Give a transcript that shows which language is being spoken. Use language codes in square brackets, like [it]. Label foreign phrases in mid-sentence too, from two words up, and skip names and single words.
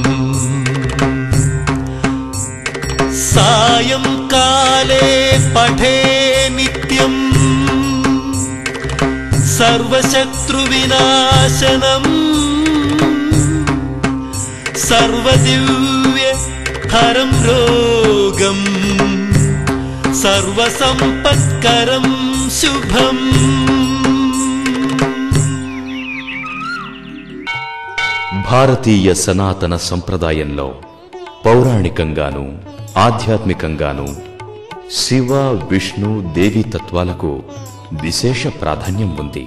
[sa] सायंकाले पठे नित्यम् सर्वशत्रुविनाशनम् सर्वदिव्य हरं रोगम् सर्वसंपत्करं शुभम्। [te] భారతీయ సనాతన సంప్రదాయంలో పౌరాణికంగాను ఆధ్యాత్మికంగాను శివ విష్ణు దేవి తత్వాలకు విశేష ప్రాధాన్యం ఉంది.